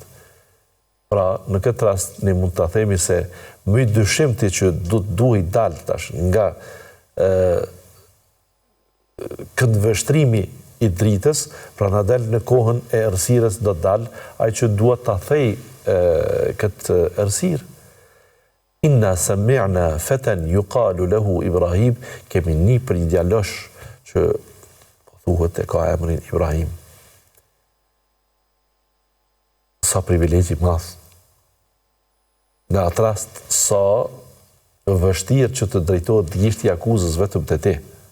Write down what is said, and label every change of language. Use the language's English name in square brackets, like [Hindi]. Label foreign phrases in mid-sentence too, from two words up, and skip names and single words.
[Albanian] Pra, në këtë rast ne mund ta themi se më i dyshimti që duhet dal tash nga këndvështrimi i dritës, pra na del në kohën e errësirës do të dal ai që duhet ta thej këtë errësirë. [Arabic] إنا سمعنا فتى يقال له إبراهيم, [Albanian] kemi një për një djalosh që thuhet e ka emrin Ibrahim. Sa privilegji madh. Në atë rast, sa vështirë që të drejtohet gishti akuzës vetëm te ti.